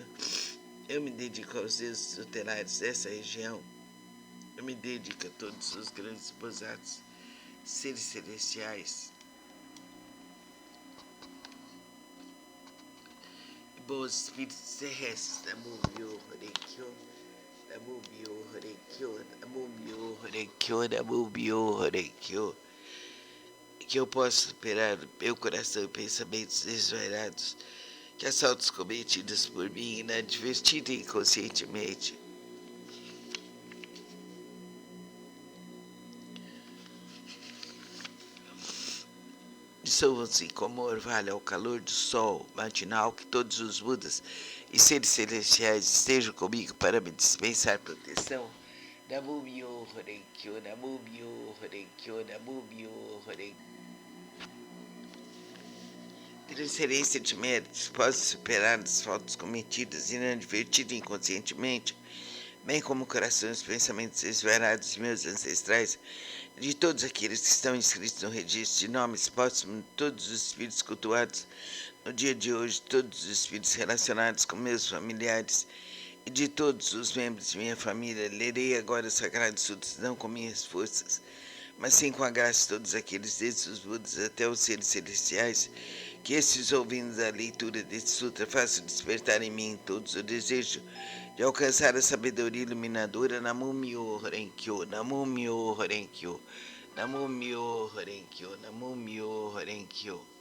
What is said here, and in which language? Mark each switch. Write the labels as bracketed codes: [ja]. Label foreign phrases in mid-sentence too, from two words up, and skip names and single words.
[pt] Eu me dedico aos deuses tutelares dessa região. Eu me dedico a todos os grandes Bosatsus, seres celestiais e bons espíritos terrestres. [ja] 南無妙法蓮華経、南無妙法蓮華経、南無妙法蓮華経、南無妙法蓮華経. [pt] Que eu possa superar meu coração e pensamentos desvairados, que assaltos cometidos por mim inadvertida e inconscientemente dissolvam-se como orvalho ao calor do sol matinal. Que todos os Budas e seres celestiais estejam comigo para me dispensar proteção. [ja] 南無妙法蓮華経、南無妙法蓮華経、南無妙法蓮華経. [pt] Transferência de méritos, posso superar as faltas cometidas inadvertida e inconscientemente, bem como o coração e os pensamentos desvarados de meus ancestrais, de todos aqueles que estão inscritos no registro de nomes póstumos, de todos os espíritos cultuados no dia de hoje, todos os espíritos relacionados com meus familiares e de todos os membros de minha família. Lerei agora o Sagrado Sutra, não com minhas forças, mas sim com a graça de todos aqueles, desde os Budas até os seres celestiais, que estes, ouvindo a leitura deste sutra, façam despertar em mim todos o desejo de alcançar a sabedoria iluminadora. [ja] 南無妙法蓮華経、南無妙法蓮華経、南無妙法蓮華経、南無妙法蓮華経.